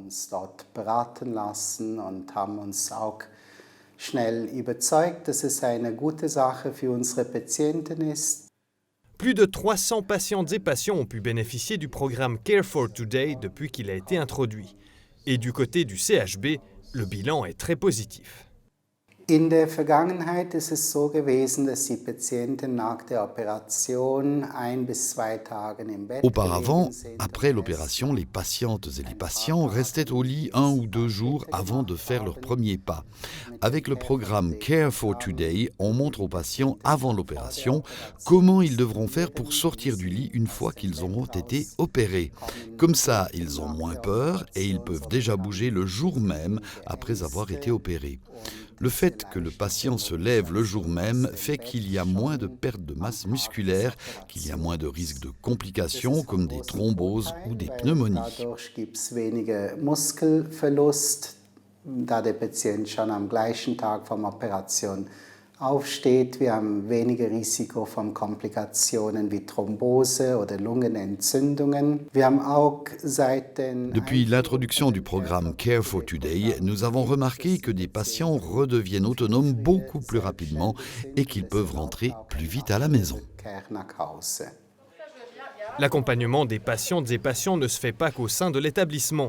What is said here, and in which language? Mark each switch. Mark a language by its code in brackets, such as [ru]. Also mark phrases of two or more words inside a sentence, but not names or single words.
[fr] Plus de 300 patientes et patients ont pu bénéficier du programme Care for Today depuis qu'il a été introduit. Et du côté du CHB, le bilan est très positif. [de] In der Vergangenheit ist es so gewesen, dass die Patienten nach der Operation 1 bis 2 Tage im Bett [fr] Auparavant, [de] gelegen sind. [fr] après l'opération, les patientes et les patients restaient au lit 1 ou 2 jours avant de faire leur premier pas. Avec le programme Care for Today, on montre aux patients avant l'opération comment ils devront faire pour sortir du lit une fois qu'ils auront été opérés. Comme ça, ils ont moins peur et ils peuvent déjà bouger le jour même après avoir été opérés. Le fait que le patient se lève le jour même fait qu'il y a moins de perte de masse musculaire, qu'il y a moins de risques de complications comme des thromboses ou des pneumonies. [de] Dadurch gibt es weniger Muskelverlust, da der Patient schon am gleichen Tag von der Operation aufsteht. Wir haben weniger Risiko von Komplikationen wie Thrombose oder Lungenentzündungen. Wir haben auch seit den [fr] Depuis l'introduction du programme Care for Today, nous avons remarqué que des patients redeviennent autonomes beaucoup plus rapidement et qu'ils peuvent rentrer plus vite à la maison. L'accompagnement des patientes et patients ne se fait pas qu'au sein de l'établissement.